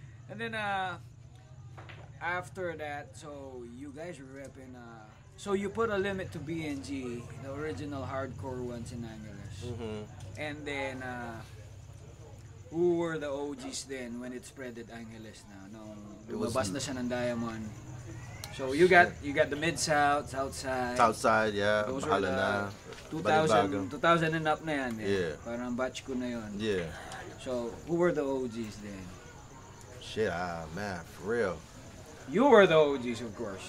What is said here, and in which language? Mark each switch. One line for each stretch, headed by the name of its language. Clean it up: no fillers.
English: And then after that, so you guys were repping. So you put a limit to BNG, the original hardcore ones in Angeles. And then who were the OGs then when it spread at Angeles na?
Filipino: Nung lumabas na siya ng Diamond.
English: So you got the Mid-South, Southside. Southside, yeah. Those Bahala were
Filipino: na. 2000
English: and up
Filipino: na yan. Eh.
English: Yeah.
Filipino: Parang batch ko na yun.
English: Yeah. So who were the OGs then? Shit, man, for real. You were the OGs, of course.